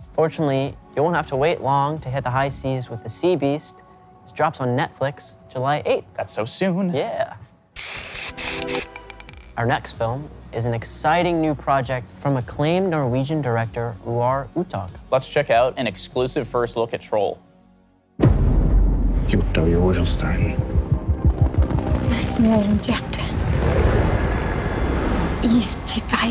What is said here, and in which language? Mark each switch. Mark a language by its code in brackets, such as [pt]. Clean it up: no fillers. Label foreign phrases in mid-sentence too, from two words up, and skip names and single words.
[en] Fortunately, you won't have to wait long to hit the high seas with The Sea Beast. This drops on Netflix July 8th. That's so soon. Yeah. Our next film is an exciting new project from acclaimed Norwegian director Roar Uthaug. Let's check out an exclusive first look at Troll. [no] Gjort av jord og stein. Med snø rundt hjertet. Is til vei.